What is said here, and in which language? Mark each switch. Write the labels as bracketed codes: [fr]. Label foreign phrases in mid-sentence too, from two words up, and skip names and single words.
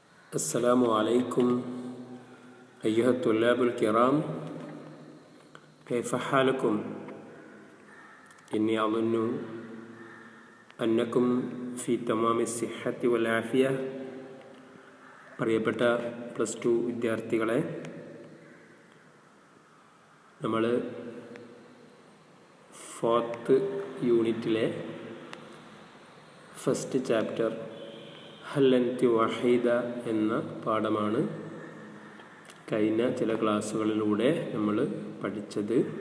[ar] السلام عليكم أيها الطلاب الكرام، كيف حالكم؟ إني أظن أنكم في تمام الصحة والعافية. [ml] പ്രിയപ്പെട്ട +2 വിദ്യാർത്ഥികളെ, നമ്മൾ 4th യൂണിറ്റിലെ [en] first chapter [ar] هل أنت وحيدة [ml] എന്ന പാഠമാണ് കഴിഞ്ഞ ചില ക്ലാസ്സുകളിലൂടെ നമ്മൾ പഠിച്ചത്.